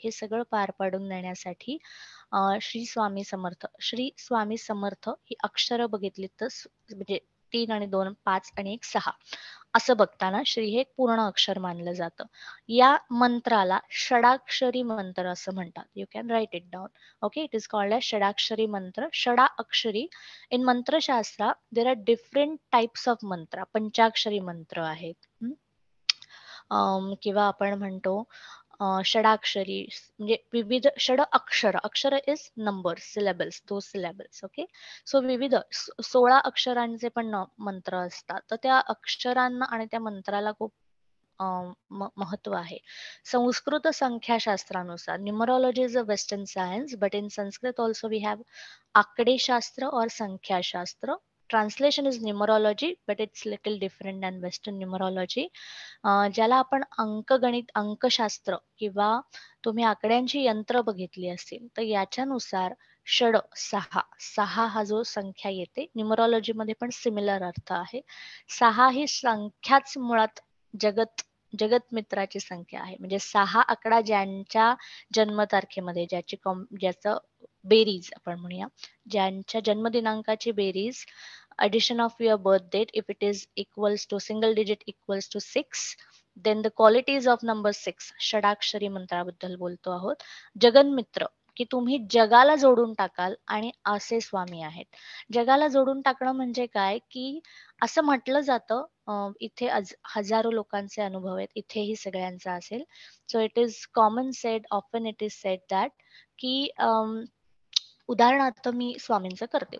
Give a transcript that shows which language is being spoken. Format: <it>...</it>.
<mr>हे सगळं पार पाडून देण्यासाठी श्री स्वामी समर्थ. श्री स्वामी समर्थ ही अक्षरं बघितली तर म्हणजे 3 आणि 2, 5 आणि 1, 6 असं बघताना श्री हे एक पूर्ण अक्षर मानलं जातं. या मंत्राला षडाक्षरी मंत्र असं म्हणतात.</mr> <en>You can write it down. Okay, it is called as shadakshari mantra. Shada akshari. In mantrashastra there are different types of mantra.</en> <mr>पंचाक्षरी मंत्र आहेत. किंवा आपण म्हणतो षडाक्षरी म्हणजे विविध षड अक्षर.</mr> <en>Akshar is number, syllables, दो syllables. Okay, so</en> <mr>विविध 16 अक्षरांचे पण मंत्र असतात. तर त्या अक्षरांना आणि त्या मंत्राला खूप महत्व आहे.</mr> <en>संस्कृत संख्याशास्त्रानुसार numerology is a western science, but in Sanskrit also we have aakadeshastra और sankhyashastra. Translation is numerology, but it's little different than western numerology.</en> <mr>ज्याला आपण अंकगणित, अंकशास्त्र किंवा तुम्ही आकड्यांची यंत्र बघितली असतील तर याच्यानुसार षड 6, 6 हा जो संख्या येते, न्यूमरोलॉजी मध्ये पण सिमिलर अर्थ आहे. 6 ही संख्याच मुळात जगत मित्राची संख्या आहे. म्हणजे 6 आकडा ज्यांच्या जन्मतारखेमध्ये ज्याचं बेरीज आपण म्हणूया, ज्यांच्या जन्मदिनांकाची बेरीज</mr> <en>addition of your birth date, if it is equals to single digit equals to 6, then the qualities of number 6.</en> <mr>षडाक्षरी मंत्राबद्दल बोलतो आहोत. जगन्मित्र, की तुम्ही जगाला जोडून टाकाल आणि असे स्वामी आहेत. जगाला जोडून टाकणं म्हणजे काय, की असं म्हटलं जातं, इथे हजारो लोकांचे अनुभव आहेत, इथेही सगळ्यांचा असेल.</mr> <en>so it is common said, often it is said that</en> <mr>की उदाहरणार्थ मी स्वामींचं करते.</mr>